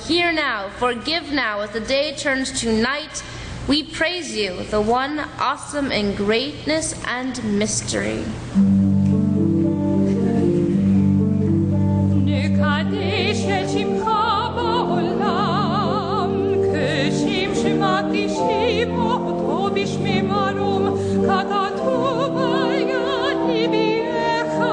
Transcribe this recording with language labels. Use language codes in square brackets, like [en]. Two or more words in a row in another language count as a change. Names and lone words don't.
[en] Hear now, forgive now, as the day turns to night. We praise you, the one awesome in greatness and mystery. [he] נקדש את שמך בעולם, כשם שמקדישים אותו בשמי מרום, ככתוב על יד נביאך,